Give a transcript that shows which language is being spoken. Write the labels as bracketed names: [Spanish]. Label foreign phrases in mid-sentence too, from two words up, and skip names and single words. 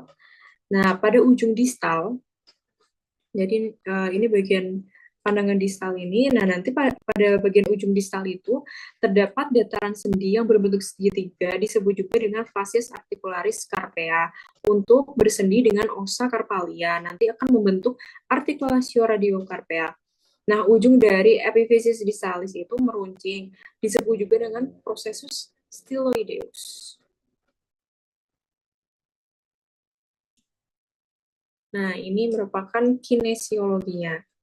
[Indonesian] Nah, pada ujung distal, jadi ini bagian pandangan distal ini. Nah, nanti pada bagian ujung distal itu terdapat dataran sendi yang berbentuk segitiga disebut juga dengan [Latin] facies articularis carpea [Indonesian] untuk bersendi dengan [Latin] ossa carpalia. [Indonesian] Nanti akan membentuk [Latin] articulatio radiocarpea. [Indonesian] Nah, ujung dari epifisis distalis itu meruncing, disebut juga dengan [Latin] processus styloideus. [Indonesian] Nah, ini merupakan kinesiologinya.